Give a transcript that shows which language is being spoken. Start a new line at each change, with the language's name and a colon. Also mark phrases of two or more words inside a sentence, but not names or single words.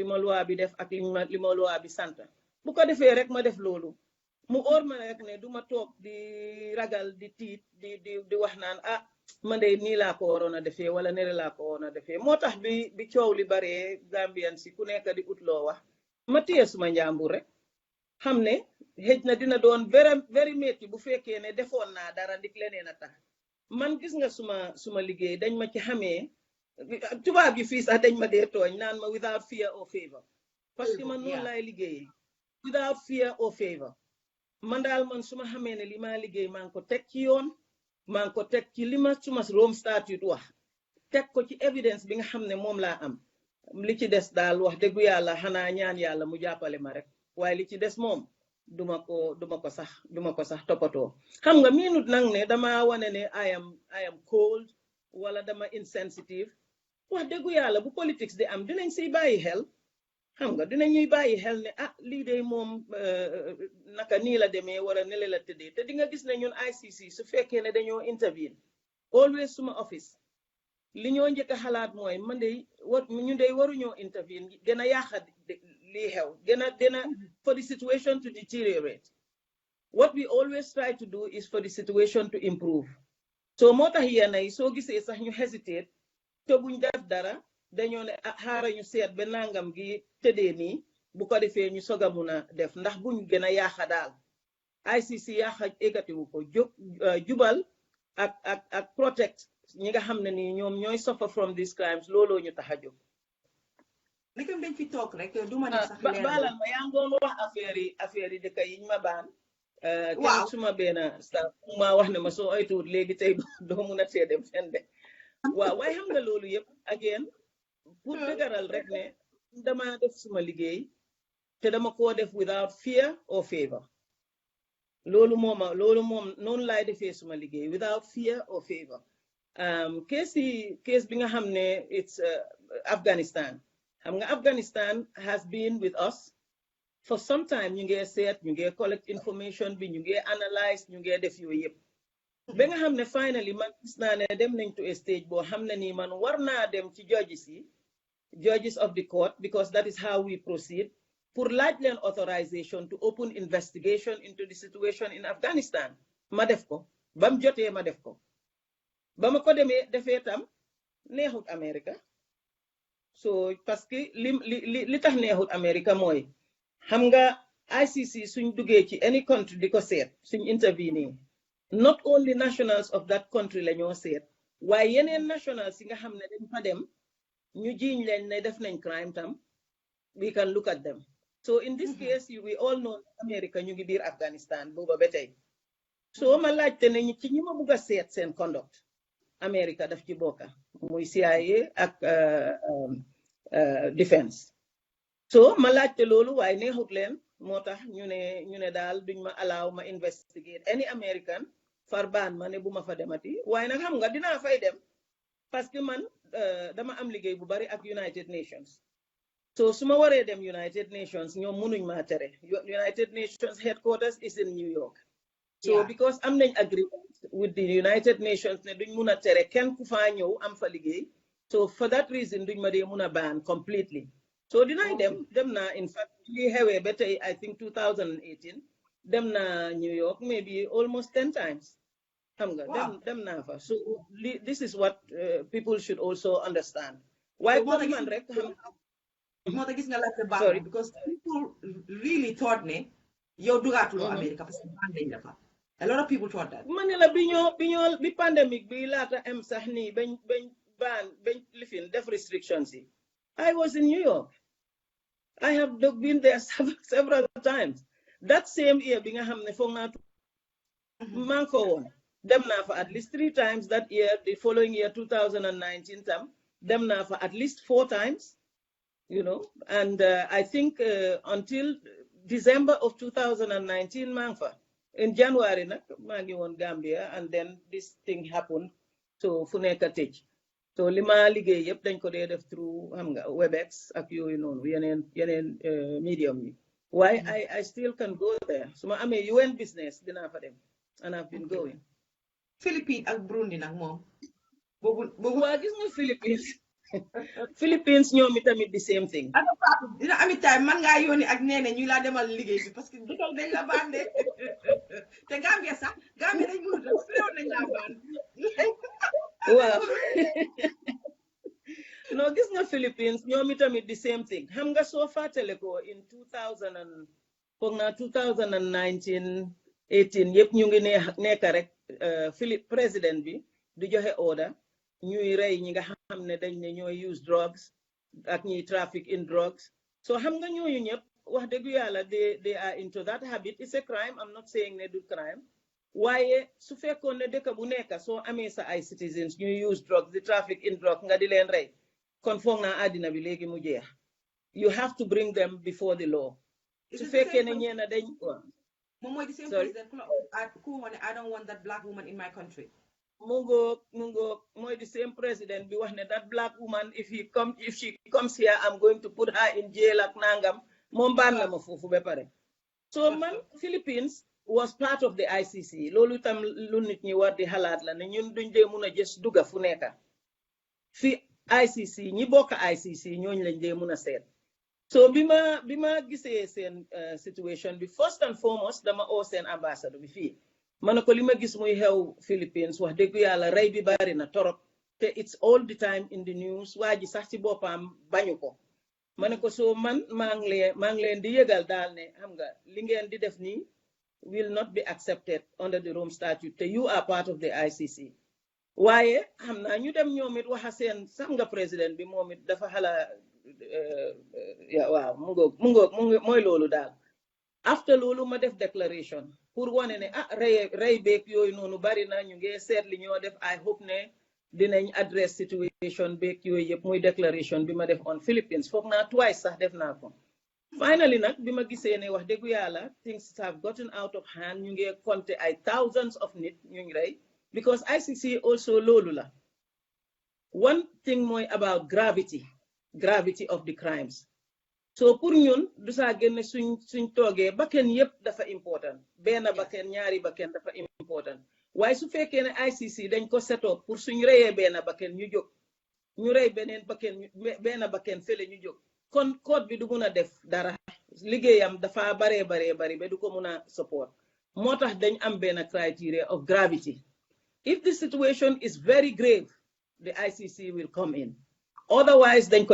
Wolof: ma loi bi def ak li ma loi bi sant bu ko defee rek ma def loolu mu óor ma rek ne du ma toog di ragal di tiit di wax naan man de nii laa ko waroon a defee wala nere laa ko waroon a defee moo tax bi coow li baree Gambian si ku nekk di ut loo wax ma téye suma njàmbur rek xam ne xëj na dina doon
English: very very
Wolof: métti bu fekkee ne defoon naa dara ndik leneen a tax man gis nga suma liggéey dañ ma ci xamee tubaab yi fii sax dañ ma dee tooñ naan ma
English: without fear or favor
French: parce que
Wolof: man noonu laay liggéeyee
English: without fear or favor
Wolof: man daal man suma xamee ne li ma liggéey maa ngi ko teg ci yoon maa ngi ko teg ci li ma suma Rome statute wax teg ko ci evidence bi nga xam ne moom laa am li ci des daal wax dëggu yàlla xanaa ñaan yàlla mu jàppale ma rek waaye li ci des moom duma ko sax toppatoo xam nga miinut nag ne dama wane ne
English: I am cold
Wolof: wala dama insensitive wax dëggu yàlla bu politics di am dinañ siy bàyyi xel xam nga dinañuy bàyyi xel ne lii de moom naka nii la demee wala nele la tëddee te di nga gis ne ñun ICC su fekkee ne dañoo intervene always suma office li ñoo njëkk a xalaat mooy man de ñu de waruñoo intervene gën a yàqa lii xew gën a
English: for the situation to deteriorate what we always try to do is for the situation to improve.
Wolof: So moo tax yéen ay soo gisee sax ñu hesitate te buñ def dara dañoo ne xaaral ñu seet ba nangam gi tëddee nii bu ko defee ñu soog a mun a def ndax buñ gën a yaaxa daal ICC yaaxa ekkatiwu ko jubal ak protect ñi nga xam ne nii ñoom ñooy
English: suffer from these crimes
Wolof: looloo ñu tax a jóg. li ko dañ fi toog rek du ma ne sax leer baalal ma yaa ngoon wax affaire yi dëkk yiñ ma baan. waaw suma benn staff ma wax ne ma soo oytuwut léegi tey doo mun a tee dem fenn de waaw waaye xam nga loolu yëpp again pour dëgëral rek ne dama def suma liggéey te dama koo def
English: without fear or favor
Wolof: loolu moom noonu laay defee suma liggéey
English: without fear or favor.
Wolof: Case bi nga xam ne it's Afghanistan xam nga Afghanistan
English: has been with us for some time.
Wolof: ñu ngi seet ñu ngi
English: collect information
Wolof: bi ñu ngi analyse ñu ngi def yooyu yëpp ba nga xam ne finally man gis naa ne dem nañ to a stage boo xam ne nii man war naa dem ci
English: judges of the court because that is how we proceed
Wolof: pour laaj leen
English: authorization to open investigation into the situation in Afghanistan.
Wolof: Ma def ko bam jotee ma def ko ba ma ko defee tam neexut America. So
French: parce que
Wolof: li tax neexut America mooy xam nga ICC suñ duggee ci
English: any country
Wolof: di ko seet suñ intervene
English: not only nationals of that country
Wolof: la ñoo seet waaye yeneen nationals yi nga xam ne dañ fa dem ñu jiiñ leen ne def nañ crime tam
English: we can look at them. So in this case we all know America
Wolof: ñu ngi biir Afghanistan booba ba tey. So ma laajte ne ci ñi ma bugg a seet seen conduct America daf ci bokka muy CIA ak defense. So ma laajte loolu waaye neexut leen moo tax ñu ne daal duñ ma allow ma
English: investigate any American
Wolof: far baan ma ne bu ma fa demati waaye nag xam nga dinaa fay dem
French: parce que
Wolof: man dama am liggéey bu bari ak United Nations. So su ma waree dem United Nations ñoom mënuñ maa tere.
English: United Nations headquarters is in New York. So because
Wolof: am nañ
English: agreement with the United Nations
Wolof: ne duñ mun a tere kenn ku faa ñëw am fa liggéey.
English: So for that reason
Wolof: duñ ma dee mun a ban
English: completely. So
Wolof: dinaay dem na
English: in fact
Wolof: li xewee ba tey
English: I think 2018
Wolof: dem na
English: New York maybe almost 10 times.
Wolof: Xam nga dem na fa.
English: So this is what people should also understand.
Wolof: Why comme man rek moo tax gis nga la baax
English: because people really thought
Wolof: ne yow dugaatuloo America
French: parce que
Wolof: ban dañ la fa.
English: A lot of people thought that.
Wolof: Man la bi pandemic bi laata am sax nii bañ lifin def restrictions yi.
English: I was in New York. I have been there several times. That same year
Wolof: bi nga xam ne foog naa man ko woon dem naa fa
English: at least 3 times that year. The following year 2019
Wolof: tam dem naa fa
English: at least 4 times. You know, and I think until December of 2019
Wolof: man fa.
English: In January
Wolof: nag maa ngi woon
English: Gambia and then this thing happened.
Wolof: So fu nekk tëj. So li ma liggéey yëpp dañ ko dee def through xam nga Webex ak yooyu noonu yeneen medium yi.
English: Why I still can go there. So
Wolof: ma amee
English: UN business
Wolof: dinaa fa dem
English: and I've been going.
Wolof: Philippines ak Burundi nag moom. boobu waa gis nga Philippines ñoom itamit
English: the same thing.
Wolof: dina amit time man ngaa yónni ak neene ñu laa demal liggéey bi parce que dëkkal dañ la bande te Gambia sax Gambia dañ mënut a réew nañ laa band waaw no gis nga Philippines ñoom itamit
English: the same thing.
Wolof: Xam nga soo fàttale ko in 2019 18 yëpp ñu ngi nekk rek président bi di joxe order ñuy rey ñi nga xam ne dañ ne ñooy
English: use drugs
Wolof: ak ñuy
English: traffic in drugs. So
Wolof: xam nga ñooñu ñëpp wax dëgg yàlla
English: they are into that habit. It's a crime. I'm not saying
Wolof: ne du
English: crime.
Wolof: waaye su fekkoon ne dëkk bu nekk soo amee sa ay citizens ñuy
English: use drugs
Wolof: di
English: traffic in drugs
Wolof: nga di leen rey kon foog naa àddina bi léegi mu jeex.
English: You have to bring them before the law.
Wolof: su fekkee ne ñeena dañ moom mooy
English: the same president
Wolof: ku wane
English: I don't want that black woman in my country.
Wolof: Mungo mooy
English: the same president
Wolof: bi wax ne
English: that black woman if she comes here I'm going to put her in jail
Wolof: ak nangam moom baan la ma foofu ba pare.
English: So man Philippines was part of the ICC.
Wolof: Loolu tam lu nit ñi war di xalaat la ne ñun duñ dee mun a just dugga fu nekka fi ICC ñi bokk ICC ñooñu lañ dee mun a seet So bima gisee seen situation bi first and foremost dama oo seen ambassadeur bi fii ma ne ko li ma gis muy xew Philippines wax dëgg yàlla rey bi bari na torop te
English: it's all the time in the news
Wolof: waa ji sax ci boppam bañu ko ma ne ko soo man maa ngi leen di yëgal daal ne xam nga li ngeen di def nii
English: will not be accepted under the Rome Statute
Wolof: te
English: you are part of the ICC
Wolof: waaye xam naa ñu dem ñoom it waxa seen sam nga président bi moom it dafa xala waaw mu ngoog mooy loolu daal after loolu ma def déclaration pour wane ne rey beeg yooyu noonu bari na ñu ngi seet li ñoo def
English: I hope
Wolof: ne dinañ
English: address situation
Wolof: beeg yooyu yëpp muy déclaration bi ma def on Philippines foog naa twice sax def naa ko finally nag bi ma gisee ne wax dëggu yàlla
English: things have gotten out of hand
Wolof: ñu ngi compter ay thousands of nit ñu ngi rey because ICC also loolu la
English: one thing
Wolof: mooy
English: about gravity of the crimes
Wolof: so pour ñun du saa génne suñ toogee bakken yépp dafa important benn bakken ñaari bakken dafa important waaye su fekkee ne ICC dañ ko
English: set up
Wolof: pour suñ reyee benn bakken ñu jóg ñu rey beneen benn bakken fële ñu jóg kon code bi du mun a def dara liggéeyam dafa bari ba du ko mun a support moo tax dañ am benn
English: criteria of gravity if the situation is very grave the ICC will come in
Wolof: otherwise dañ ko